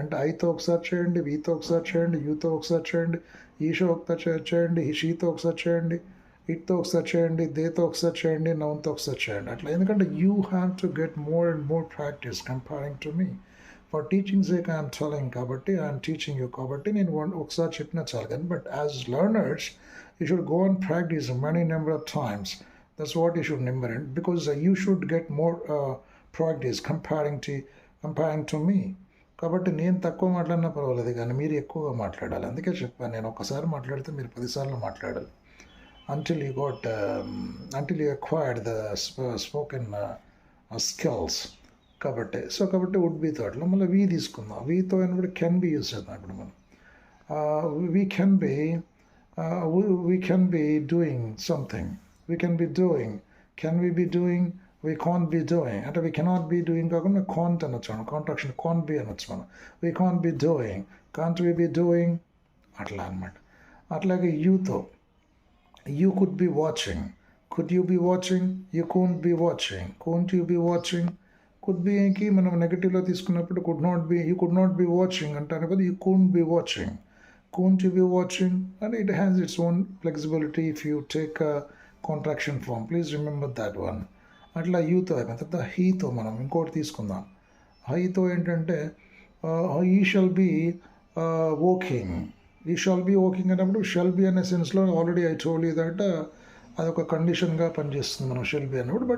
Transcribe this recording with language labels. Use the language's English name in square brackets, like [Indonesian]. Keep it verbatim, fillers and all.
[Telugu] అంటే ఐతో ఒకసారి చేయండి, వీతో ఒకసారి చేయండి, యూతో ఒకసారి చేయండి, ఈషో ఒకసారి చే- చేయండి, షీతో ఒకసారి చేయండి, ఇట్తో ఒకసారి చేయండి, దేతో ఒకసారి చేయండి, నౌన్తో ఒకసారి చేయండి. అట్లా ఎందుకంటే [English] You have to get more and more practice comparing to me. For teaching sake I'm telling కాబట్టి, I'm teaching you [Telugu] కాబట్టి నేను one- ఒకసారి చెప్పినా చాలు. [English] కానీ but as learners you should go and practice many number of times. That's what you should remember, and because uh, you should get more uh, practice comparing to comparing to me. [Telugu] కాబట్టి నేను తక్కువ మాట్లాడినా పర్వాలేదు, కానీ మీరు ఎక్కువగా మాట్లాడాలి. అందుకే చెప్పాను, నేను ఒకసారి మాట్లాడితే మీరు పదిసార్లు మాట్లాడాలి. [English] Until you got until you acquired the spoken skills. [Telugu] కాబట్టి సో కాబట్టి వుడ్ బీతో అట్లా మళ్ళీ వీ తీసుకుందాం. వీతో అయినప్పుడు కెన్ బి యూస్ చేద్దాం ఇప్పుడు మనం. [English] We can be uh, we, we can be doing something. We can be doing. Can we be doing? We can't be doing. అంటే we cannot be doing కాకుండా can't [Telugu] అనొచ్చు మనం. [English] contraction can't be [Telugu] అనొచ్చు మనం. [English] We can't be doing. Can't we be doing? [Telugu] అట్లా అనమాట. అట్లాగే యూతో [English] you could be watching. Could you be watching? You couldn't be watching. Couldn't you be watching? Could [Telugu] బీకి మనం నెగిటివ్లో తీసుకున్నప్పుడు [English] could not be, you could not be watching [Telugu] అంటాను కదా. [English] You couldn't be watching. Couldn't you be watching? And it has its own flexibility if you take a contraction form. Please remember that one. [Telugu] అట్లా యూతో అయిపోయిన తర్వాత హీతో మనం ఇంకోటి తీసుకుందాం. హైతో ఏంటంటే [English] He shall be walking. [Telugu] I shall be walking అన్నప్పుడు shall be అనే సెన్స్లో [English] already I told you that, [Telugu] అదొక కండిషన్గా పనిచేస్తుంది మనం షెల్ బి అన్నప్పుడు.